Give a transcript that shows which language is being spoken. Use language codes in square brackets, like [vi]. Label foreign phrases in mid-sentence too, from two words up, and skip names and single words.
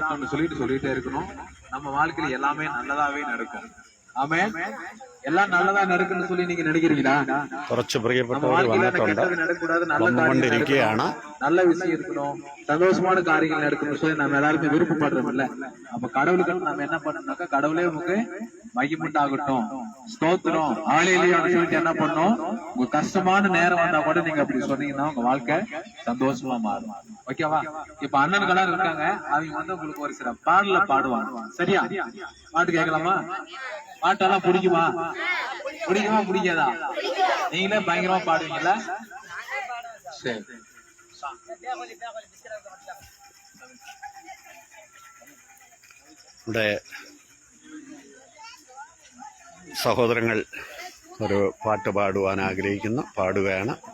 [ta] ஆகட்டும்னு சொல்லிட்டே இருக்கணும். நம்ம வாழ்க்கையில எல்லாமே நல்லதாவே நடக்கும். ஆமென். எல்லாம் நல்லதா நடக்குன்னு சொல்லி நீங்க நினைக்கிறீங்களா? [ml] കുറച്ച് പ്രിയപ്പെട്ടവർ വന്നിട്ടുണ്ട് വന്നുകൊണ്ടിരിക്കുകയാണ്. [ta] நல்ல விஷயம் இருக்கணும், சந்தோஷமான காரியங்கள் நடக்கணும்னு சொல்லி நம்ம எல்லாருமே விருப்பப்படுறோம் இல்ல. அப்ப கடவுளுக்கு நம்ம என்ன பண்ணணும்னாக்கா, கடவுளே உங்களுக்கு மகிமுண்டாகட்டும், ஸ்தோத்திரம், ஆலையிலேயே சொல்லிட்டு என்ன பண்ணணும், உங்க கஷ்டமான நேரம் வந்தா கூட நீங்க அப்படி சொன்னீங்கன்னா உங்க வாழ்க்கை சந்தோஷமா மாறும். ஓகேவா? இப்ப அண்ணன்களாம் இருக்காங்க, அவங்க வந்து உங்களுக்கு ஒரு சில பாடல பாடுவாங்க. சரியா? பாட்டு கேட்கலாமா? பாட்டெல்லாம் பிடிக்குமா? பிடிக்காதா? நீங்களே பயங்கரமா பாடுவீங்கல்ல? சரி. [ml] ഇവിടെ സഹോദരങ്ങൾ ഒരു പാട്ട് പാടുവാൻ ആഗ്രഹിക്കുന്നു, പാടുകയാണ്.